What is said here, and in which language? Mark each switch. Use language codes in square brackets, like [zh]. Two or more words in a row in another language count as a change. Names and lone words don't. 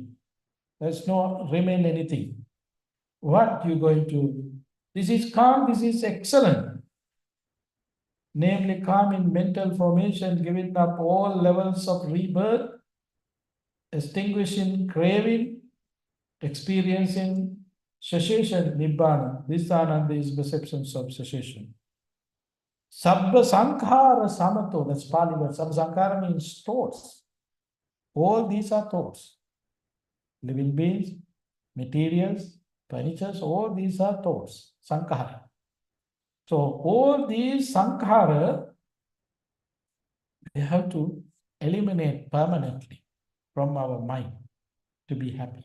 [en] There's no remain anything. What you're going to, this is calm, this is excellent. Namely, calm in mental formation, giving up all levels of rebirth, extinguishing craving, experiencing cessation, nibbana. This ananda is perceptions of cessation. [pi] Sabba sankhara samato, [en] that's Pali word. [pi] Sabba sankhara [en] means thoughts. All these are thoughts. Living beings, materials, furnitures, all these are thoughts. Sankhara. So all these sankhara, we have to eliminate permanently from our mind to be happy.